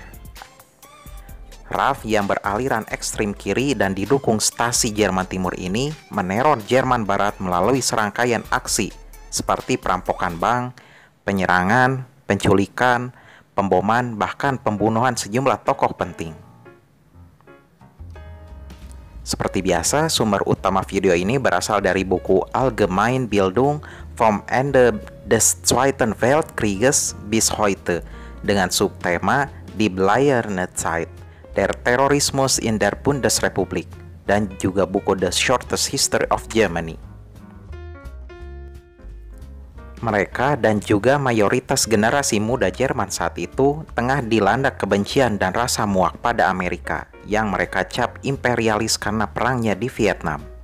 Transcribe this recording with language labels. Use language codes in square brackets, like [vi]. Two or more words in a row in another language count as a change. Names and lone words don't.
[id] RAF yang beraliran ekstrem kiri dan didukung Stasi Jerman Timur ini meneror Jerman Barat melalui serangkaian aksi seperti perampokan bank, penyerangan, penculikan, pemboman, bahkan pembunuhan sejumlah tokoh penting. Seperti biasa, sumber utama video ini berasal dari buku Allgemeine Bildung vom Ende des Zweiten Weltkrieges bis heute dengan subtema Die Bleierne Zeit, Der Terrorismus in der Bundesrepublik, dan juga buku The Shortest History of Germany. Mereka dan juga mayoritas generasi muda Jerman saat itu tengah dilanda kebencian dan rasa muak pada Amerika yang mereka cap imperialis karena perangnya di Vietnam.